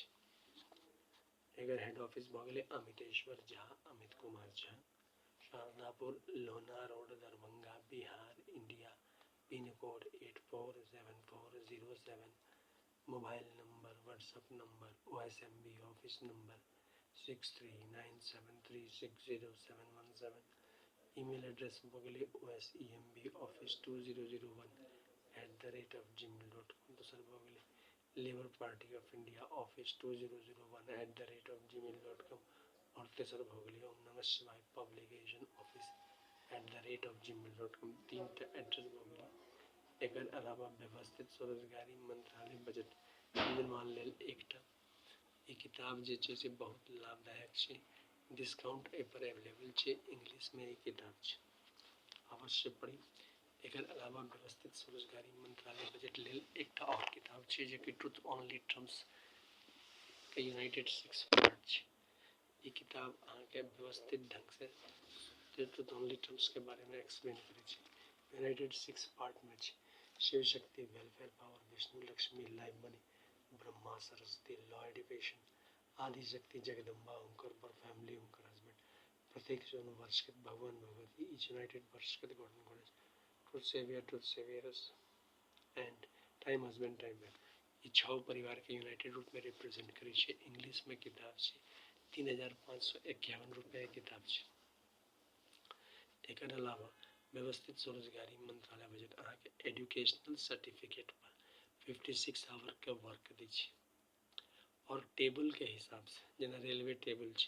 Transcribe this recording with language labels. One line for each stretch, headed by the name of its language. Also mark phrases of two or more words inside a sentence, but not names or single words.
Maithili: एकर
English: head office
Maithili: भऽ गेलै अमितेश्वर झा अमित कुमार झा, शारदापुर लोहना रोड दरभंगा बिहार इंडिया,
English: pin code
Maithili: 847407,
English: mobile number WhatsApp number
Maithili: OSMB
English: office number
Maithili: 6397360717,
English: email address
Maithili: भऽ गेलै OSEMBoffice2001@gmail.com। दोसर भऽ गेलै लेबर पार्टी ऑफ इंडिया ऑफिस 2001@gmail.com। और तेसर भऽ गेलै ओम नमः शिवाय पब्लिकेशन ऑफिस @gmail.com। 3टा एड्रेस भऽ गेलै। एकर अलावा व्यवस्थित स्वरोजगारी मंत्रालय बजट निर्माण लेल एकटा ई किताब जे छै से बहुत लाभदायक छै।
English: discount offer available
Maithili: छै। इंग्लिश में ई किताब छै, अवश्य पढ़ी। एकर अलावा व्यवस्थित स्वरोजगारी मंत्रालय बजट लेल एकटा और किताब छै जे कि
English: truth only terms
Maithili: के
English: united 6 part
Maithili: छै। ई किताब अहाँके व्यवस्थित ढंग से
English: truth only terms
Maithili: के बारे में एक्सप्लेन करै छै।
English: united 6 part
Maithili: में छै। शिव शक्ति वेलफेयर पावर, विष्णु लक्ष्मी लाइव मनी, ब्रह्मा सरस्वती लॉ एजुकेशन, आदिशक्ति जगदम्बा उनकर पर फैमिली उनकर हस्बैंड, प्रत्येक वर्षकृत भगवान भगवती
English: each united
Maithili: वर्षकृत
English: god goddess, truth saviours and time husband time man,
Maithili: ई 6 परिवार के यूनाइटेड रूप में रिप्रेजेंट करै छै। इंग्लिश में किताब छै। 3551 रुपये किताब छै। एकर अलावा व्यवस्थित स्वरोजगारी मंत्रालय बजट अहाँके
English: educational certificate
Maithili: पर 56 आवर के वर्क दै छै। और टेबल के हिसाब से जेना
English: railway table
Maithili: छै।